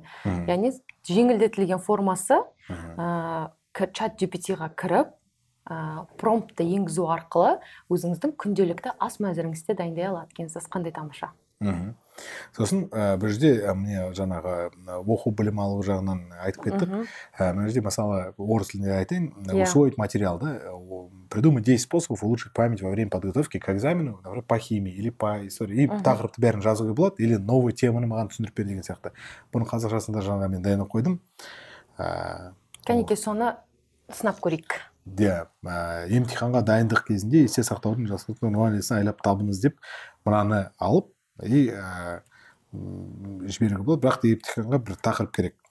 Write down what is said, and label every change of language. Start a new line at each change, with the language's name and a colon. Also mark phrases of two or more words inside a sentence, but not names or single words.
Kazakh: Яғни жеңілдетілген формасы ChatGPT-ға кіріп, промптты енгізу арқылы өзіңіздің күнделікті ас мәзіріңізді дайындай алады екенсіз. Қандай тамаша. Сосын бір жерде мне жаңағы оқу білім алу жағынан айтып кеттік. Мына жерде мысалы орыс тілінде айтайын,
Russian: усвоить материал, да, придумать 10 способов улучшить память во время подготовки к экзамену, например, по химии или по истории.
Kazakh: И тақырыпты бәрін жазуға болады,
Russian: или новый
Kazakh: теманы маған түсіндіріп бер деген сияқты. Бұның қазақшасында жаңа мен дайындап қойдым. Кәнеке соны сынап көрейік. Емтиханға дайындық кезінде есте сақтаудың жасылықтың нуанесін айлап табыңыз деп мынаны алып и жіберуге болады, бірақ емтиханға бір тақырып керек.